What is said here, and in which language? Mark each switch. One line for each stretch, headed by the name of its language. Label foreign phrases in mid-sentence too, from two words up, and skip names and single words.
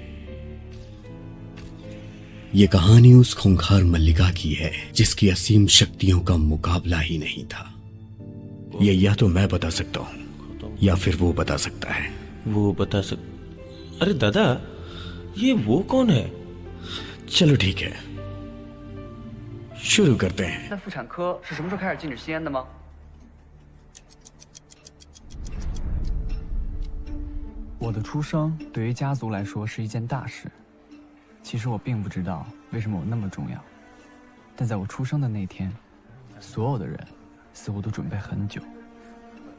Hindi: ये कहानी उस खूंखार मल्लिका की है जिसकी असीम शक्तियों का मुकाबला ही नहीं था। ये या तो मैं बता सकता हूं या फिर वो बता सकता है। वो बता अरे दादा, ये वो कौन है? चलो ठीक है, शुरू करते हैं।
Chinese: 那妇产科是什么时候开始禁止吸烟的吗？我的出生对于家族来说是一件大事。其实我并不知道为什么我那么重要，但在我出生的那天，所有的人似乎都准备很久。